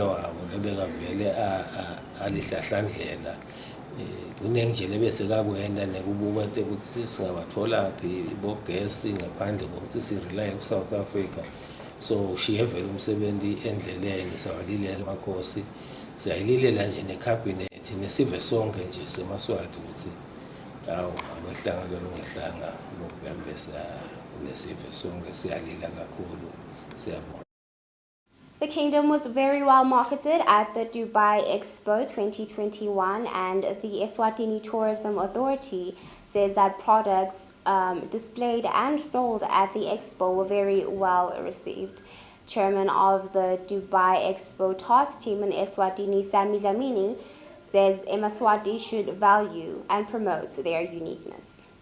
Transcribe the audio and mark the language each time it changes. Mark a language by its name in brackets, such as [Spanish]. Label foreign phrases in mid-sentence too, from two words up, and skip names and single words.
[Swati] wabo lebeka vele alihlahlandlela kunenjele bese kakwenda nekubuka ukuthi singabathola phi bogesi ngaphandle kokuthi sirely ku South Africa so shiyevela umsebenzi endleleni sawalile emakhosi siyayililela nje necabinet nesive sonke nje semaswati ukuthi awu abahlanga ngehlanga lokubambisa nesive sonke siyalila kakhulu siyabonga. [English] The kingdom was very well marketed at the Dubai Expo 2021, and the ESWATINI Tourism Authority says that products displayed and sold at the expo were very well received. Chairman of the Dubai Expo Task Team in ESWATINI, Sami Dlamini, says Yemaswati should value and promote their uniqueness.